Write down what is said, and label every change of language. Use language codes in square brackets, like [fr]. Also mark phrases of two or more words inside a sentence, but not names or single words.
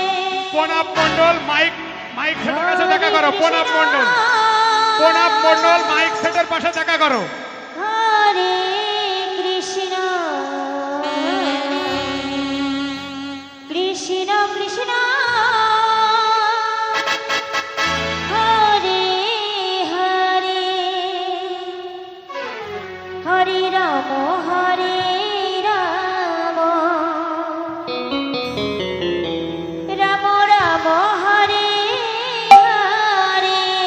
[bn] প্রণাম মণ্ডল মাইক সেটের কাছে দেখা করো প্রণাম মণ্ডল মাইক সেটের পাশে দেখা করো [sa] হরে কৃষ্ণ কৃষ্ণ কৃষ্ণ হরে হরে হরে রাম রাম রাম রাম হরে হরে